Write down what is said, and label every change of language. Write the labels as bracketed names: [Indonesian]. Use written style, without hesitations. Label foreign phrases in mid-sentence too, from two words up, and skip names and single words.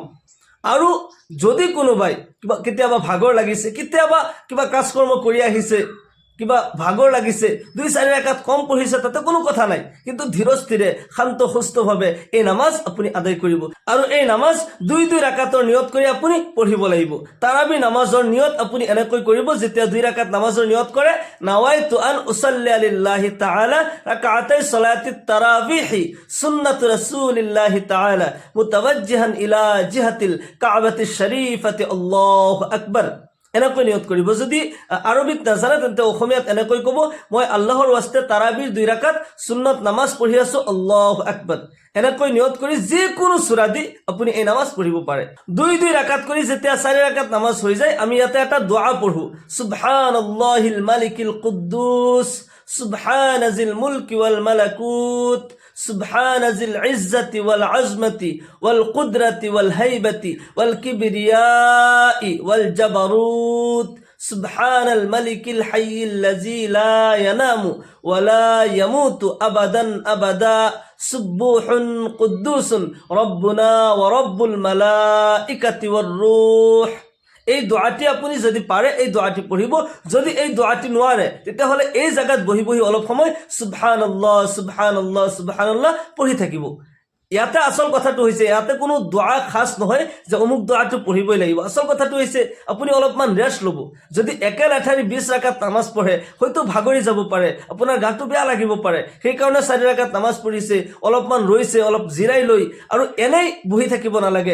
[Assamese] আৰু যদি কোনোবাই কেতিয়াবা ভাগৰ লাগিছে, কেতিয়াবা কিবা কাজকৰ্ম কৰি আহিছে, কিবা ভাগৰ লাগিছে, 2-4 ৰাকাত কম পঢ়িছে, তাতে কোনো কথা নাই, কিন্তু ধীৰ স্থিৰে শান্ত সুস্থভাৱে এই নামাজ আপুনি আদায় কৰিব। আৰু এই নামাজ 2 ৰাকাতৰ নিয়ত কৰি আপুনি পঢ়িব লাগিব। তাৰাবি নামাজৰ নিয়ত আপুনি এনেকৈ কৰিব, যেতিয়া 2 ৰাকাত নামাজৰ নিয়ত কৰে, [Arabic] نويت أن أصلي لله تعالى ركعتي صلاة التراويح سنة رسول الله تعالى متوجها إلى جهة الكعبة الشريفة الله أكبر. [Assamese] এনেকৈ নিয়ত কৰিব। যদি আৰবিত নাজানে তেন্তে অসমীয়াত এনেকৈ ক'ব, মই আল্লাহৰ ৱাস্তে তাৰাবিৰ 2 ৰাকাত সুন্নত নামাজ পঢ়ি আছো, [Arabic] الله أكبر. [Assamese] এনেকৈ নিয়ত কৰি যিকোনো সূৰা দি আপুনি এই নামাজ পঢ়িব পাৰে। 2 ৰাকাত কৰি যেতিয়া 4 ৰাকাত নামাজ হৈ যায়, আমি ইয়াতে এটা দোয়া পঢ়ো, [Arabic] سبحان الله الملك القدوس سبحان ذي الملك والملكوت سبحان ذي العزة والعظمة والقدرة والهيبة والكبرياء والجبروت سبحان الملك الحي الذي لا ينام ولا يموت أبدا أبدا سبوح قدوس ربنا ورب الملائكة والروح। [Assamese] এই দোয়াটি আপুনি যদি পাৰে এই দোয়াটি পঢ়িব। যদি এই দোয়াটি নোৱাৰে তেতিয়াহ'লে এই জায়গাত বহি বহি অলপ সময় [Arabic] سبحان الله سبحان الله سبحان الله [Assamese] পঢ়ি থাকিব। ইয়াতে আসল কথাটো হৈছে, ইয়াতে কোনো দোয়া খাস নহয় যে অমুক দোয়াটো পঢ়িবই লাগিব। আসল কথাটো হৈছে আপুনি অলপমান ৰেষ্ট ল'ব। যদি একেলেঠাৰি 20 ৰাকাত নামাজ পঢ়ে হয়তো ভাগৰি যাব পাৰে, আপোনাৰ গাটো বেয়া লাগিব পাৰে, সেইকাৰণে 4 ৰাকাত নামাজ পঢ়িছে, অলপমান ৰৈছে, অলপ জিৰাই লৈ আৰু এনেই বহি থাকিব নালাগে।